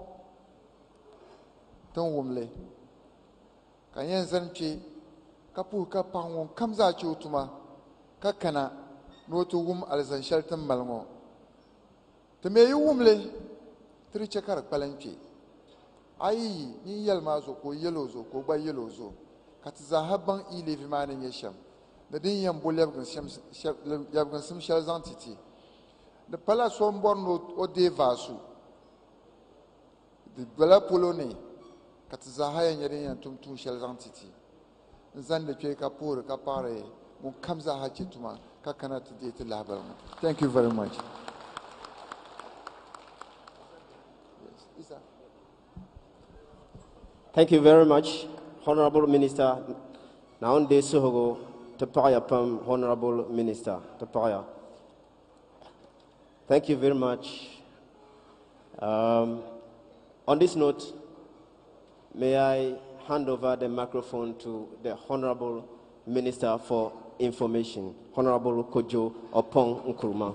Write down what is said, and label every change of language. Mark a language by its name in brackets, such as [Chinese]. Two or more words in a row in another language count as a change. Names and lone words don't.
[Dagbani] tin wumli ka yɛn zani kpe ka puhi ka paɣa ŋun kam zaa che o tuma ka kana ni o ti wum alizan shɛli tin mali ŋɔ ti mi yi wumli ti di chɛ ka di kpalim kpe a yi yin yɛli maa zuɣu ka o yɛli o zuɣu ka o gba yɛli o zuɣu ka ti zaaha baŋ e-levy maa ni nyɛ shɛm ni din yɛn bo lɛbiginsim shɛli zaŋ ti ti di pala so n bɔri ni o deei vaasu di bala polo ni ka ti zaaha yɛn nyɛ din yɛn tum tuun shɛli zaŋ ti ti n zandi kpe ka puhiri ka paɣari ŋun kam zaaha che tuma ka kana ti deei ti lahabali ŋɔ. [English] Thank you very much. Thank you very much, Honorable Minister. [Dagbani] Naunde Sohogo, Tapaya Pam, [English] Honorable Minister, Tapaya. Thank you very much. On this note, may I hand over the microphone to the Honorable Minister for Information, Honorable Kojo Opong Nkrumah.